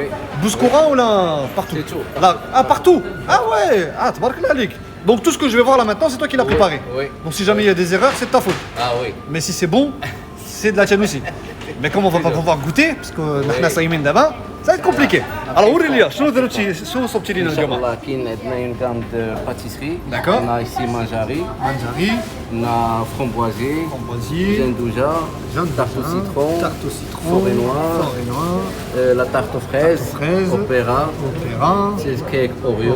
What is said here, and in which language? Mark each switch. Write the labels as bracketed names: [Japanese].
[French] Oui. Bouskoura ou là? Partout? C'est tout. Là, ah, partout? Ah ouais! Ah, tabarakallah alik. Donc, tout ce que je vais voir là maintenant, c'est toi qui l'as préparé. Oui. Donc, si jamais il y a des erreurs, c'est de ta faute. Ah oui. Mais si c'est bon, c'est de la tienne aussi. Mais comme on va pas pouvoir goûter, parce que [Arabic] نحنا صايمين دابا, [French] ça va être compliqué. Alors, [Arabic] وري شنو صوبتي لينا اليوم؟ [French] Inch'Allah, [Arabic] كاين عندنا [French] une gamme de pâtisserie. D'accord. On a ici manjari, Manjari, on a framboisier, framboisier, zendouja, tarte au citron, tarte au citron, forêt noire, forêt noire, la tarte aux fraises, Tarte aux fraises, opéra, opéra, cheesecake Oreo,